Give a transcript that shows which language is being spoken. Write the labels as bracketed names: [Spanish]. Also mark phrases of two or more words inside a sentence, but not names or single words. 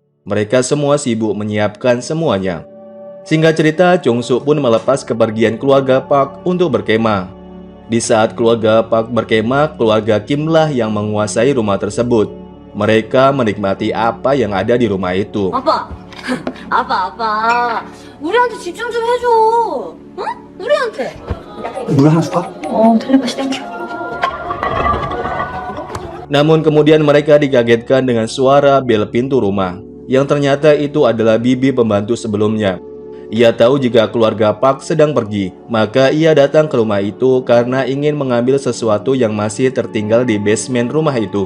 [Indonesian] Mereka semua sibuk menyiapkan semuanya. Singkat cerita, Chung-soo pun melepas kepergian keluarga Park untuk berkemah. Di saat keluarga Park berkemah, keluarga Kim lah yang menguasai rumah tersebut. Mereka menikmati apa yang ada di rumah itu. [Korean] 아빠! 아빠! 우리한테 집중 좀 해줘! 응? 우리한테! 물 하나 줄까? 텔레파시 땡큐. [Indonesian] Namun kemudian mereka dikagetkan dengan suara bel pintu rumah, yang ternyata itu adalah bibi pembantu sebelumnya. Ia tahu jika keluarga Park sedang pergi, maka ia datang ke rumah itu karena ingin mengambil sesuatu yang masih tertinggal di basement rumah itu.